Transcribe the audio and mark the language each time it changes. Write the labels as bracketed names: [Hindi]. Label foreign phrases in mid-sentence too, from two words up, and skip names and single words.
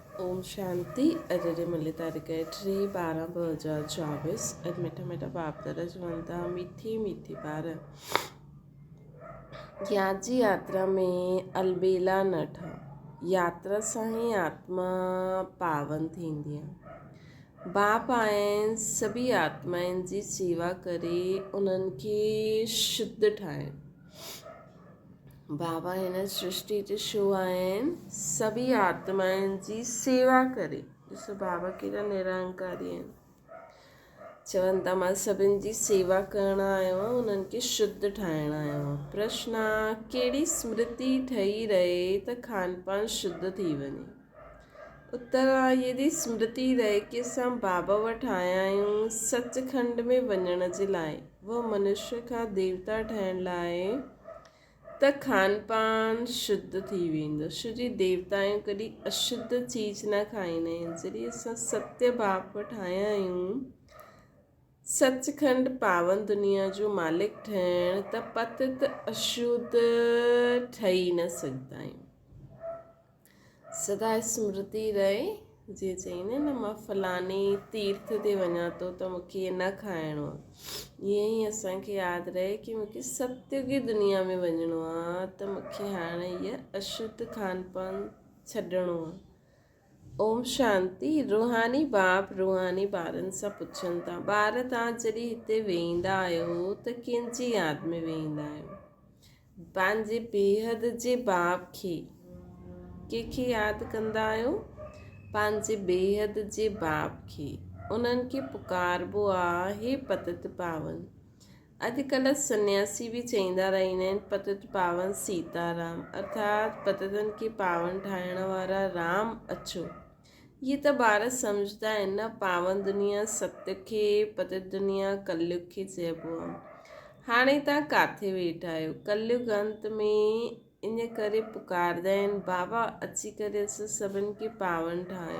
[Sindhi] ओम शांति। अॼु जी मिली तारीख़ 3/12/2024। अॼु मिठा मिठा बाप दादा चवनि था मीठी मीठी ॿार ज्ञान जी यात्रा में अलबेला न ठह। यात्रा सां ई आत्मा पावन थींदी आहे। बाप आया आहिनि सभी आत्माउनि जी सेवा करे उन्हनि खे शुद्ध ठाहिनि। बाबा हिन सृष्टि ते छो आया आहिनि? सभी आत्माउनि जी सेवा करे। ॾिसो बाबा केॾा निरंकारी आहिनि। चवनि था मां सभिनि जी सेवा करणु आयो आहियां, उन्हनि खे शुद्ध ठाहिणु आयो आहियां। प्रश्न आहे कहिड़ी स्मृति ठही रहे त खान पान शुद्ध थी वञे? उत्तर आहे यदि स्मृति रहे कि असां बाबा वटि आया आहियूं सचखंड में वञण जे लाइ, उहो मनुष्य खां देवता ठहिण लाइ, त खान पान शुद्ध थी वेंदो। छोजी देवताऊं कॾहिं अशुद्ध चीज़ न खाईंदा आहिनि। जॾहिं असां सत्य बाप वटि आया आहियूं सचखंड पावन दुनिया जो मालिक ठहिण, त पतित अशुद्ध ठही न सघंदा आहियूं। सदा स्मृति रहे। जीअं चईंदा आहिनि न मां फलाणे तीर्थ ते वञा थो त मूंखे इहे न खाइणो आहे। ईअं ई असांखे यादि रहे कि मूंखे सत्य की दुनिया में वञिणो आहे त मूंखे हाणे इहा अशुद्ध खान पान छॾिणो आहे। ओम शांति। रूहानी बाप रूहानी ॿारनि सां पुछनि था ॿार तव्हां जॾहिं हिते वेंदा आहियो त कंहिंजी यादि में वेंदा आहियो? पंहिंजे बेहद जे बाप खे। कंहिंखे यादि कंदा आहियो? पंहिंजे बेहद जे बाप खे। उन्हनि खे पुकारबो आहे हे पतित पावन। अॼुकल्ह सन्यासी बि चईंदा रहंदा आहिनि पतित पावन सीताराम, अर्थात पतितनि खे पावन ठाहिण वारा राम अचो। इहे त ॿार सम्झंदा आहिनि न। पावन दुनिया सत्य खे, पतित दुनिया कलयुग खे चइबो आहे। हाणे तव्हां किथे वेठा आहियो? कलयुग अंत में। इन करे पुकारंदा आहिनि बाबा अची करे असां सभिनि खे पावन ठाहियो।